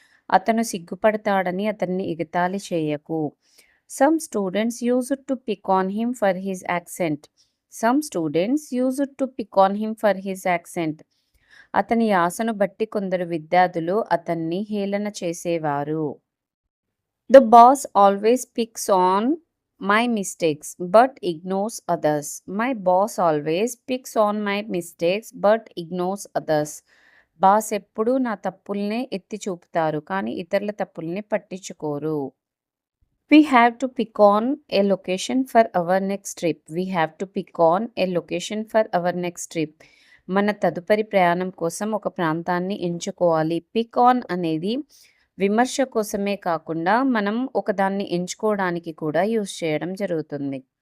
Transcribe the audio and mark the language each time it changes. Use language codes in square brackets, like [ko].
[te] అతను సిగ్గుపడతాడని అతన్ని ఎగతాళి చేయకు. [en] Some students used to pick on him for his accent. Some students used to pick on him for his accent. [te] అతని యాసను బట్టి కొందరు విద్యార్థులు అతన్ని హేళన చేసేవారు. [en] The boss always picks on my mistakes but ignores others. My boss always picks on my mistakes but ignores others. [te] Boss ఎప్పుడూ నా తప్పుల్నే ఎత్తి చూపుతారు కానీ ఇతరుల తప్పుల్ని పట్టించుకోరు. [en] We have to pick on a location for our next trip. We have to pick on a location for our next trip. [te] మన తదుపరి ప్రయాణం కోసం ఒక ప్రాంతాన్ని ఎంచుకోవాలి. పిక్ ఆన్ అనేది విమర్శ కోసమే కాకుండా మనం ఒకదాన్ని ఎంచుకోవడానికి కూడా యూజ్ చేయడం జరుగుతుంది.